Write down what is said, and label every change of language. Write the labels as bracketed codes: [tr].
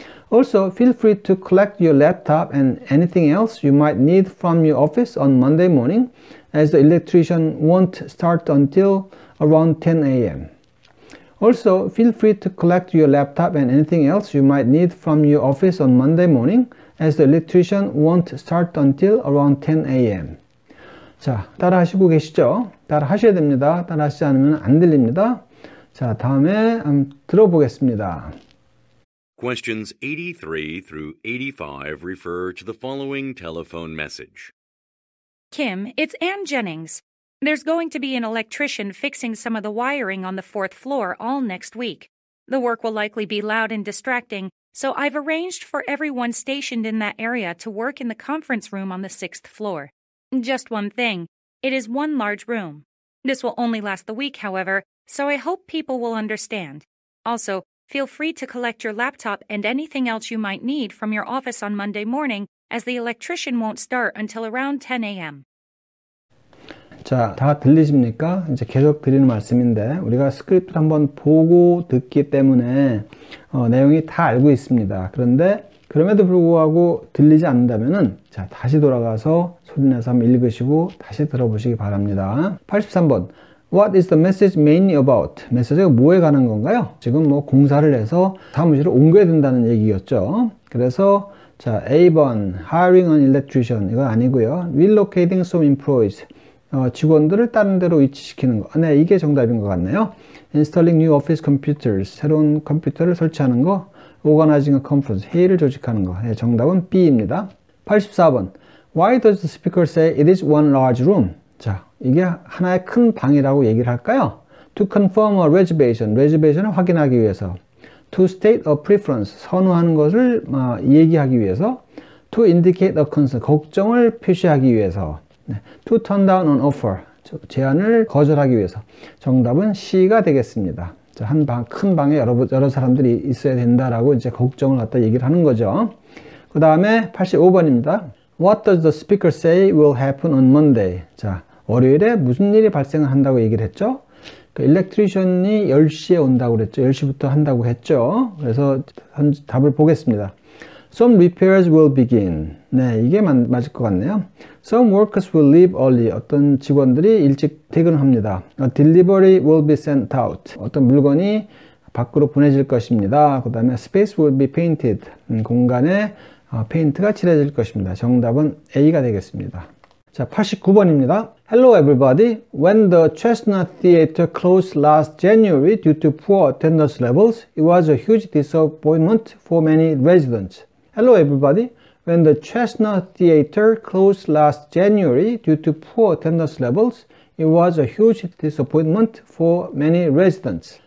[en] Also, feel free to collect your laptop and anything else you might need from your office on Monday morning, as the electrician won't start until around 10 a.m. Also, feel free to collect your laptop and anything else you might need from your office on Monday morning, as the electrician won't start until around 10 a.m. [ko] 자, 따라 하시고 계시죠? 따라 하셔야 됩니다. 따라 하시지 않으면 안 들립니다. 자, 다음에 한번 들어보겠습니다. [en] Questions 83 through 85 refer to the following telephone message. Kim, it's Ann Jennings. There's going to be an electrician fixing some of the wiring on the 4th floor all next week. The work will likely be loud and distracting, so I've arranged for everyone stationed in that area to work in the conference room on the 6th floor. Just one thing, it is one large room. This will only last the week, however, so I hope people will understand. Also, feel free to collect your laptop and anything else you might need from your office on Monday morning, as the electrician won't start until around 10 a.m. [ko] 자, 다 들리십니까? 이제 계속 드리는 말씀인데 우리가 스크립트를 한번 보고 듣기 때문에 내용이 다 알고 있습니다. 그런데 그럼에도 불구하고 들리지 않는다면은 자, 다시 돌아가서 소리내서 한번 읽으시고 다시 들어보시기 바랍니다. 83번. [en] What is the message mainly about? [ko] 메시지가 뭐에 관한 건가요? 지금 뭐 공사를 해서 사무실을 옮겨야 된다는 얘기였죠. 그래서 자, A번 [en] hiring an electrician [ko] 이건 아니고요. [en] relocating some employees [ko] 직원들을 다른 데로 위치시키는 거. 네, 이게 정답인 것 같네요. [en] installing new office computers [ko] 새로운 컴퓨터를 설치하는 거. [en] organizing a conference [ko] 회의를 조직하는 거. 네, 정답은 B입니다. [en] 84번 Why does the speaker say it is one large room? [ko] 자, 이게 하나의 큰 방이라고 얘기를 할까요? [en] To confirm a reservation, reservation을 확인하기 위해서. To state a preference, [ko] 선호하는 것을 얘기하기 위해서. [en] To indicate a concern, [ko] 걱정을 표시하기 위해서. 네. [en] To turn down an offer, [ko] 제안을 거절하기 위해서. 정답은 C가 되겠습니다. 자, 큰 방에 여러 사람들이 있어야 된다라고 이제 걱정을 갖다 얘기를 하는 거죠. 그 다음에 85번입니다. What does the speaker say will happen on Monday? 자, 월요일에 무슨 일이 발생을 한다고 얘기를 했죠? 그 일렉트리션이 10시에 온다고 그랬죠. 10시부터 한다고 했죠. 그래서 답을 보겠습니다. [en] Some repairs will begin. [ko] 네, 이게 맞을 것 같네요. [en] Some workers will leave early. [ko] 어떤 직원들이 일찍 퇴근합니다. [en] A delivery will be sent out. [ko] 어떤 물건이 밖으로 보내질 것입니다. 그 다음에 [en] space will be painted. [ko] 공간에 페인트가 칠해질 것입니다. 정답은 A가 되겠습니다. 자, 89번입니다. [en] Hello everybody. When the Chestnut Theater closed last January due to poor attendance levels, it was a huge disappointment for many residents. Hello everybody. When the Chestnut Theater closed last January due to poor attendance levels, it was a huge disappointment for many residents.